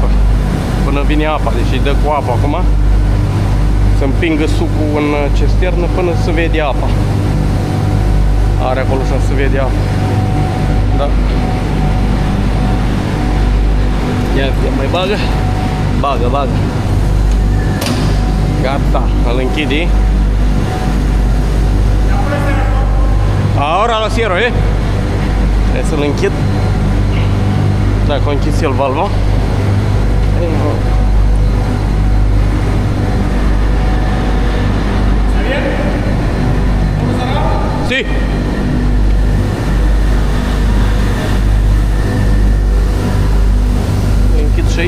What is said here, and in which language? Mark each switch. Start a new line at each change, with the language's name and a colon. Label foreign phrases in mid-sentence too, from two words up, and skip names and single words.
Romanian: Până vine apa, deci îi dă cu apă acum. Să împingă sucul în cisternă până să vede apa. Are acolo să se vede apa. Da. Ia mai bagă. Bagă. Gata, îl închide.
Spanish: Ahora lo cierro,
Romanian: Trebuie să-l închid. Dacă o închis el valva. Si. Închid și aici.